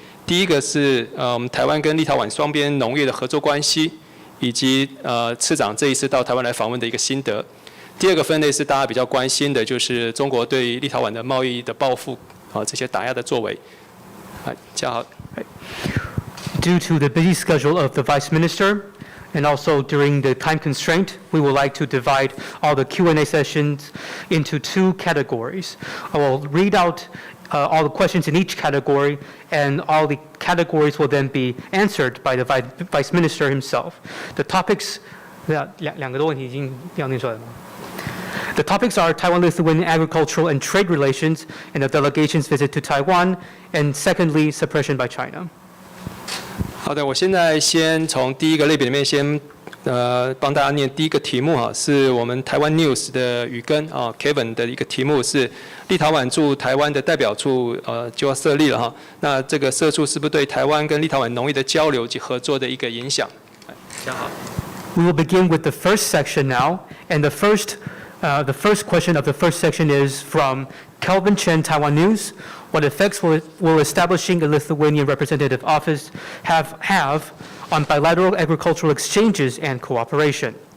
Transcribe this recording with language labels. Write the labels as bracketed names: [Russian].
[Chinese] 第一个是我们台湾跟立陶宛双边农业的合作关系。以及次长这一次到台湾来访问的一个心得。第2个分类是大家比较关心的，就是中国对立陶宛的贸易的报复这些打压的作为。嘉豪。 [English] Due to the busy schedule of the Vice Minister, and also during the time constraint, we would like to divide all the Q&A sessions into 2 categories. I will read out all the questions in each category, and all the categories will then be answered by the Vice Minister himself. The topics, [Chinese] 两个的问题已经要念出来了吗？ [English] The topics are Taiwan-Lithuanian agricultural and trade relations, and the delegation's visit to Taiwan, and secondly, suppression by China. [Chinese] 好的，我现在先从第1个类别里面先帮大家念第1个题目哈，是我们台湾 News 的雨根Kevin 的一个题目是立陶宛驻台湾的代表处就要设立了哈，那这个设处是不是对台湾跟立陶宛农业的交流及合作的一个影响？嘉豪。 [English] We will begin with the first section now, and the first question of the first section is from Kelvin Chen, Taiwan News. What effects will establishing a Lithuanian representative office have on bilateral agricultural exchanges and cooperation?